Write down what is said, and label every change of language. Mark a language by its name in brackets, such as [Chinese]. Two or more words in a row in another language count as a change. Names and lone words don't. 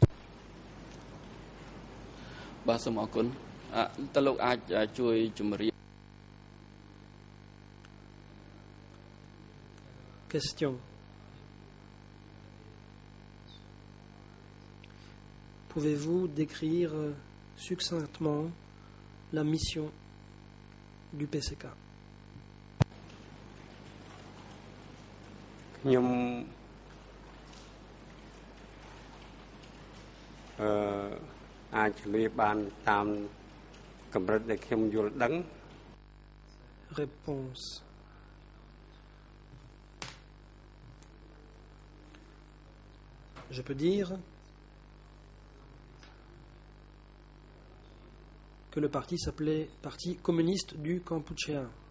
[French] Question. Pouvez-vous décrire succinctement la mission du PCK? [Khmer] ខ្ញុំអាចឆ្លើយបានតាមកម្រិតដែលខ្ញុំយល់ដឹង [French] Réponse. Je peux dire que le parti s'appelait Parti communiste du Kampuchea.